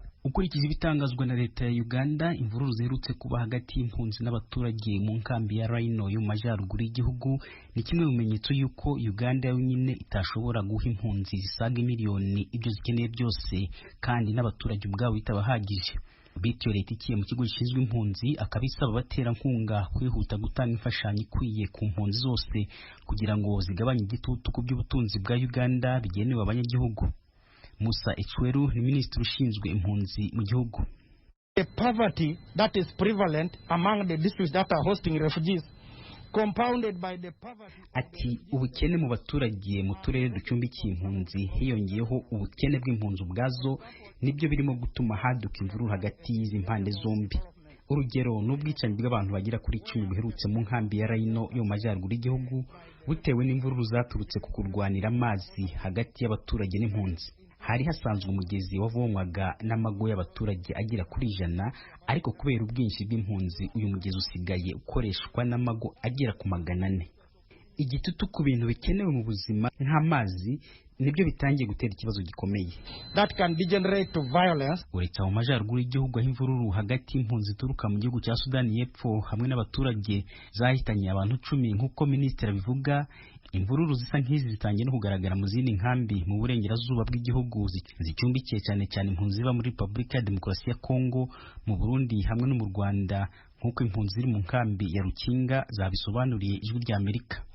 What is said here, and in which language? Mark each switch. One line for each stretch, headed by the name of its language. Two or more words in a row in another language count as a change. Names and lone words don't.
Kinyarwanda: Ukurikije ibitangazwa na leta ya Uganda, imvururu ziherutse kuba hagati y'impunzi n'abaturage mu nkambi ya Rhino yo mu majyaruguru y'igihugu ni kimwe mu bimenyetso y'uko Uganda yonyine itashobora guha impunzi zisaga miliyoni ibyo zikeneye byose kandi n'abaturage ubwabo bitabahagije. Bityo leta ikiye mu kigo gishinzwe impunzi akabisaba abaterankunga kwihuta gutanga imfashanyo ikwiye ku mpunzi zose kugira ngo zigabanye igitutu ku by'ubutunzi bwa Uganda bigenewe abanyagihugu. Musa Echweru ni minisitiri ushinzwe impunzi mu gihugu.
English: The poverty that is prevalent among the districts that are hosting refugees compounded by the poverty.
Kinyarwanda: Ati ubukene mu baturage mu turere ducumbikiye impunzi hiyongeyeho ubukene bw'impunzi ubwazo nibyo birimo gutuma haduka imvururu hagati y'izi mpande zombi. Urugero n'ubwicanyi bw'abantu bagera kuri 10 buherutse mu nkambi ya Rhino yo mu majyaruguru y'igihugu butewe n'imvururu zaturutse ku kurwanira amazi hagati y'abaturage n'impunzi. Hari hasanzwe umugezi wavomwaga n'amago y'abaturage agera kuri 100 ariko kubera ubwinshi bw'impunzi uyu mugezi usigaye ukoreshwa n'amago agera ku 400. Igitutu ku bintu bikenewe mu buzima nk'amazi nibyo bitangiye gutera ikibazo gikomeye
English: that can degenerate to violence.
Kinyarwanda: Uretse mu majyaruguru y'igihugu aho imvururu hagati y'impunzi turuka mu gihugu cya Sudani y'Epfo hamwe n'abaturage zahitanye abantu 10 nk'uko minisitiri abivuga, imvururu zisa nk'izi zitangiye no kugaragara mu zindi nkambi mu burengerazuba bw'igihugu zicumbikiye cyane cyane impunzi ziba muri Repubulika ya Demokarasi ya Kongo, mu Burundi hamwe no mu Rwanda nk'uko impunzi ziri mu nkambi ya Rukinga zabisobanuriye Ijwi ry'Amerika.